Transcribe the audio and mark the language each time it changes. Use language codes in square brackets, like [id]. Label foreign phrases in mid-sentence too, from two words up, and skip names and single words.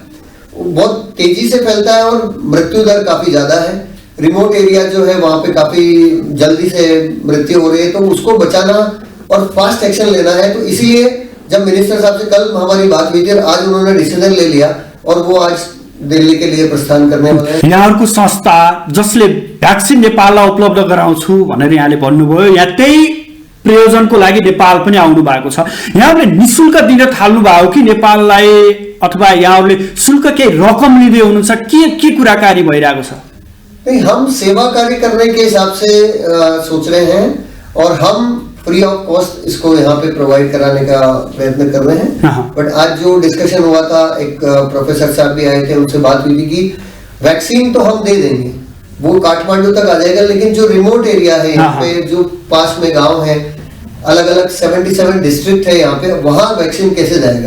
[hi] बहुत तेजी से फैलता है और मृत्यु दर काफी ज्यादा है। [en] remote area [hi] जो है वहां पे काफी जल्दी से मृत्यु हो रही है, तो उसको बचाना और [en] fast action [hi] लेना है। तो इसीलिए जब मिनिस्टर साहब से कल हमारी बात हुई थी और आज उन्होंने डिसीजन ले लिया और वो आज दिल्ली के लिए प्रस्थान करने वाले हैं। [ne] यहाँहरुको संस्था जसले भ्याक्सिन नेपाललाई उपलब्ध गराउँछु भनेर यहाँले भन्नुभयो, यहाँ त्यही प्रयोजनको लागि नेपाल पनि आउनु भएको छ। यहाँले निशुल्क दिन थाल्नु भयो कि नेपाललाई, अथवा यहाँले शुल्क केही रकम लिँदै हुनुहुन्छ? के कुराकानी भइरहेको छ? [hi] नहीं, हम सेवा कार्य करने के हिसाब से सोच रहे हैं और हम [en] free of cost [hi] इसको यहाँ पे प्रोवाइड कराने का प्रयत्न कर रहे हैं। बट आज जो डिस्कशन हुआ था, एक प्रोफेसर साहब भी आए थे, उनसे बात हुई थी कि वैक्सीन तो हम दे देंगे, वो काठमांडू तक आ जाएगा, लेकिन जो [en] remote area [hi] है यहाँ पे, जो पास में गांव है, अलग अलग 77 डिस्ट्रिक्ट है यहाँ पे, वहाँ वैक्सीन कैसे जाएगा।